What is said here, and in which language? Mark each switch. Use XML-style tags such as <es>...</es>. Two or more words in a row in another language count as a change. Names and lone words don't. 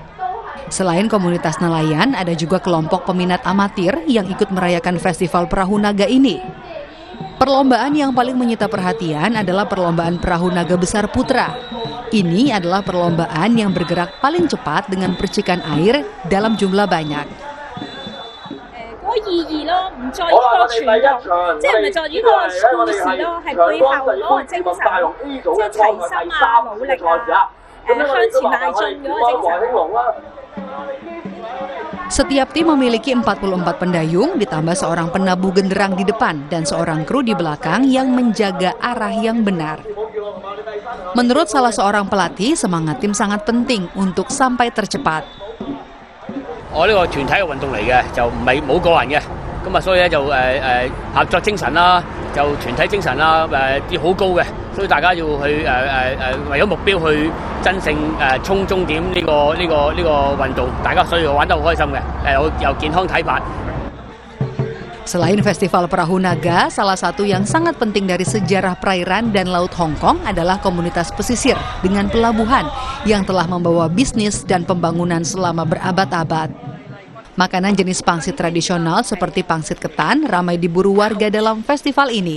<id>Selain komunitas nelayan, ada juga kelompok peminat amatir yang ikut merayakan Festival Perahu Naga ini. Perlombaan yang paling menyita perhatian adalah perlombaan Perahu Naga Besar Putra. Ini adalah perlombaan yang bergerak paling cepat dengan percikan air dalam jumlah banyak.</id> <yue>意義咯，唔在於個傳統，即係唔係在於個故事咯，係背後嗰個精神，即係齊心啊、努力啊、向前邁進嗰個精神。</yue> <id>Setiap tim memiliki 44 pendayung ditambah seorang penabuh genderang di depan dan seorang kru di belakang yang menjaga arah yang benar. Menurut salah seorang pelatih, semangat tim sangat penting untuk sampai tercepat.</id> <yue>我呢個團體嘅運動嚟嘅，就唔係冇個人嘅，咁啊所以咧就合作精神啦，就團體精神啦，啲好高嘅，所以大家要去為咗目標去真正衝終點呢個運動，大家所以玩得好開心嘅，有健康體魄。</yue> <id>Selain Festival Perahu Naga, salah satu yang sangat penting dari sejarah perairan dan laut Hong Kong adalah komunitas pesisir dengan pelabuhan yang telah membawa bisnis dan pembangunan selama berabad-abad. Makanan jenis pangsit tradisional seperti pangsit ketan ramai diburu warga dalam festival ini.</id>